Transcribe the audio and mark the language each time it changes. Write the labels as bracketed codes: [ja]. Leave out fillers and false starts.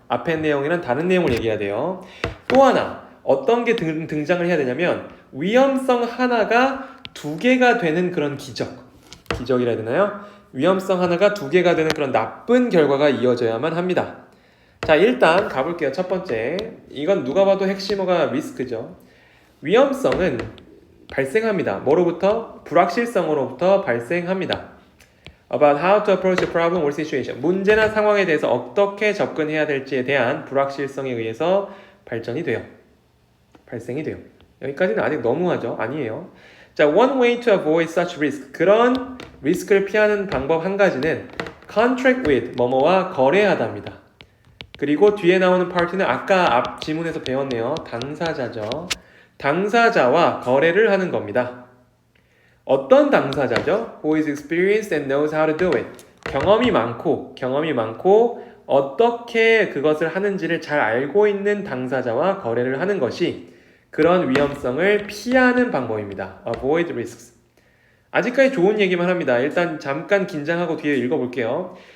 [ko] 앞에 내용이랑 다른 내용을 얘기해야 돼요. 또 하나 어떤 게 등장을 해야 되냐면 위험성 하나가 두 개가 되는 그런 기적이라 해야 되나요? 위험성 하나가 두 개가 되는 그런 나쁜 결과가 이어져야만 합니다. 자, 일단 가볼게요. 첫 번째, 이건 누가 봐도 핵심어가 리스크죠. 위험성은 발생합니다. 뭐로부터? 불확실성으로부터 발생합니다. [en] About how to approach a problem or situation. [ko] 문제나 상황에 대해서 어떻게 접근해야 될지에 대한 불확실성에 의해서 발생이 돼요. 여기까지는 아직 너무하죠? 아니에요. 자, [en] one way to avoid such risk. [ko] 그런 리스크를 피하는 방법 한 가지는 [en] contract with [ko] 뭐뭐와 거래하답니다. 그리고 뒤에 나오는 파트는 아까 앞 지문에서 배웠네요. 당사자죠. 당사자와 거래를 하는 겁니다. 어떤 당사자죠? [en] Who is experienced and knows how to do it. [ko] 경험이 많고 어떻게 그것을 하는지를 잘 알고 있는 당사자와 거래를 하는 것이 그런 위험성을 피하는 방법입니다. [en] Avoid risks. [ko] 아직까지 좋은 얘기만 합니다. 일단 잠깐 긴장하고 뒤에 읽어볼게요.